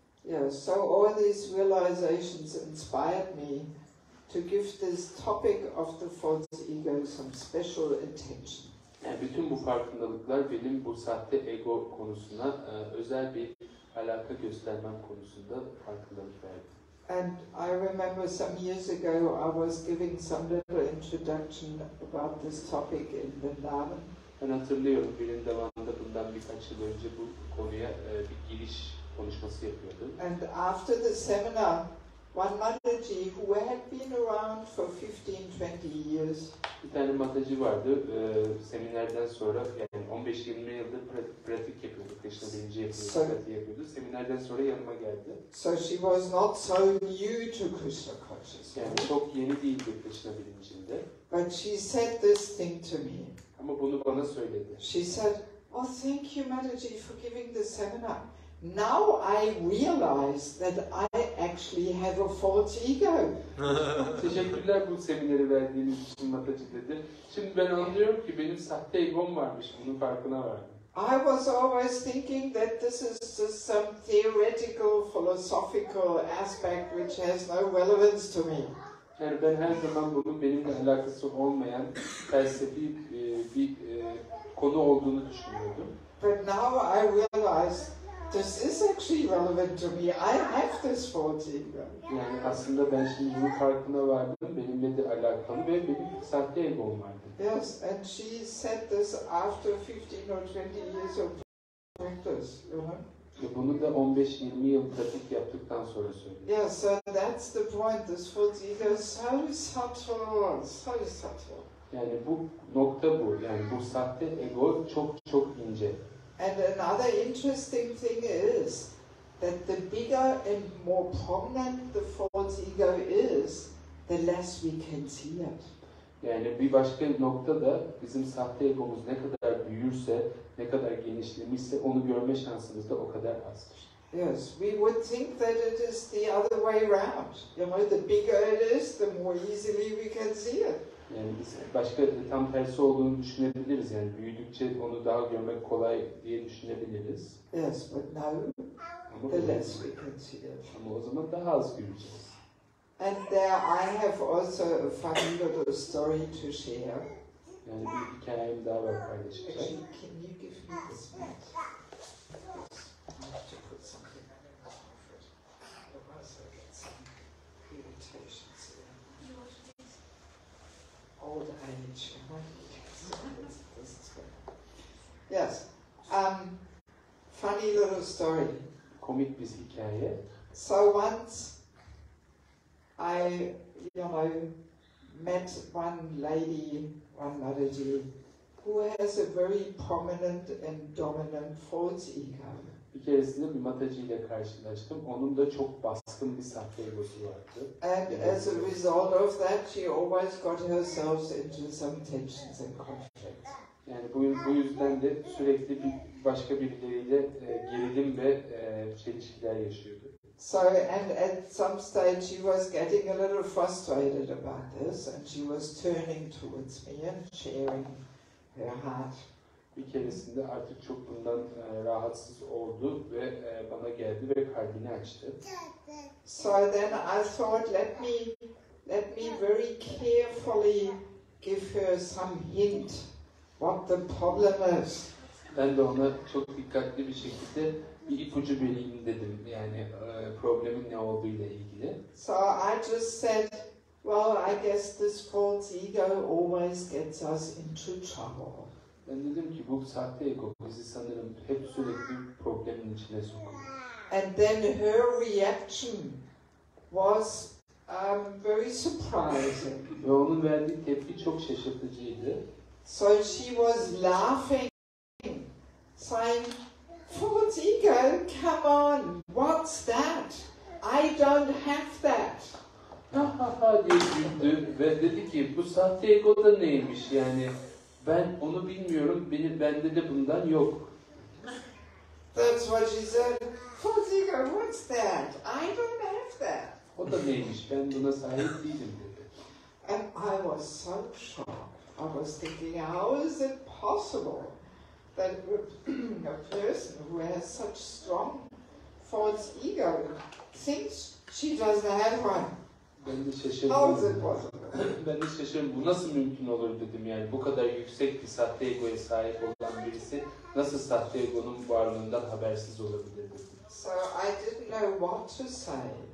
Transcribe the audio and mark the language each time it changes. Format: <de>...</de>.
<en>Yeah, so all these realizations inspired me to give this topic of the false ego some special attention.</en> <tr>Yani bütün bu farkındalıklar benim bu sahte ego konusuna özel bir alaka göstermem konusunda farkındalık verdi.</tr> <en>And I remember some years ago I was giving some little introduction about this topic in Vrindavan.</en> <tr>Ben hatırlıyorum Vrindavan'da bundan birkaç yıl önce bu konuya bir giriş konuşması yapıyordum.</tr> <en>And after the seminar, one Mataji who had been around for 15-20 years.</en> <tr>Bir tane Mataji vardı. Seminerden sonra yani 15-20 yıldır pratik yapıyordu. Krishna bilinci yapıyordu, pratik yapıyordu. Seminerden sonra yanıma geldi.</tr> <en>So she was not so new to Krishna consciousness.</en> <tr>Yani çok yeni değildi Krishna bilincinde.</tr> <en>But she said this thing to me.</en> <tr>Ama bunu bana söyledi.</tr> <en>She said, "Oh, thank you, Mataji, for giving the seminar. Now I realize that I actually have a false ego."</en> <tr>Teşekkürler bu semineri verdiğiniz için Mataji dedi. Şimdi ben anlıyorum ki benim sahte egom varmış. Bunun farkına vardım.</tr> <en>I was always thinking that this is just some theoretical, philosophical aspect which has no relevance to me.</en> <tr>Yani ben her zaman bunun benimle alakası olmayan felsefi bir konu olduğunu düşünüyordum.</tr> <en>But now I realize this is actually relevant to me. I have this false ego.</en> <tr>Yani aslında ben şimdi bunun farkına vardım. Benimle de alakalı ve benim sahte egom vardı.</tr> <en>Yes, and she said this after 15 or 20 years of practice, you know.</en> <tr>Ve bunu da 15-20 yıl pratik yaptıktan sonra söyledi.</tr> <en>Yeah, so that's the point. This false ego is so subtle, so subtle.</en> <tr>Yani bu nokta bu. Yani bu sahte ego çok ince.</tr> <en>And another interesting thing is that the bigger and more prominent the false ego is, the less we can see it.</en> <tr>Yani bir başka nokta da bizim sahte egomuz ne kadar büyürse, ne kadar genişlemişse onu görme şansımız da o kadar azdır.</tr> <en>Yes, we would think that it is the other way around. You know, the bigger it is, the more easily we can see it.</en> <tr>Yani biz başka tam tersi olduğunu düşünebiliriz. Yani büyüdükçe onu daha görmek kolay diye düşünebiliriz.</tr> <en>Yes, but no, the less we can see it.</en> <tr>Ama o zaman daha az göreceğiz.</tr> <en>And there I have also a funny little story to share.</en> <tr>Yani bir hikayem daha var paylaşacağım.</tr> <en>Actually, can you give me this mat? I have to put something on it. Otherwise I get some irritations here. Old age, you know? This is good. Yes. Funny little story.</en> <tr>Komik bir hikaye.</tr> <en>So once I, met one lady, one Mataji, who has a very prominent and dominant false ego.</en> <tr>Bir keresinde bir matacı ile karşılaştım. Onun da çok baskın bir sahte egosu vardı.</tr> <en>And as a result of that, she always got herself into some tensions and conflicts.</en> <tr>Yani bu yüzden de sürekli başka birileriyle gerilim ve çelişkiler yaşıyordu.</tr> <en>So, and at some stage she was getting a little frustrated about this, and she was turning towards me and sharing her heart.</en> <tr>Bir keresinde artık çok bundan rahatsız oldu ve bana geldi ve kalbini açtı.</tr> <en>So then I thought, let me very carefully give her some hint what the problem is.</en> <tr>Ben de ona çok dikkatli bir şekilde bir ipucu vereyim dedim. Yani problemin ne olduğu ile ilgili.</tr> <en>So I just said, well, I guess this false ego always gets us into trouble.</en> <tr>Ben dedim ki bu sahte ego bizi sanırım hep sürekli problemin içine sokuyor.</tr> <en>And then her reaction was very surprising.</en> <tr>Ve onun verdiği tepki çok şaşırtıcıydı.</tr> <en>So she was laughing, saying, false ego, come on, what's that? I don't have that.</en> <tr>Ha ha ha diye güldü ve dedi ki bu sahte ego da neymiş yani ben onu bilmiyorum, bende de bundan yok.</tr> <en>That's what she said. False ego, what's that? I don't have that.</en> <tr>O da neymiş, ben buna sahip değilim dedi.</tr> <en>And I was so shocked. I was thinking, how is it possible that a person who has such strong false ego thinks she doesn't have one?</en> <tr>Ben de</tr> <en>How is</en> <tr>şaşırdım.</tr> <en>it possible?</en> <tr>Ben de şaşırdım. Bu nasıl mümkün olur dedim yani. Bu kadar yüksek bir sahte egoya sahip olan birisi nasıl sahte egonun varlığından habersiz olabilir dedim.</tr> <en>So I didn't know what to say.</en>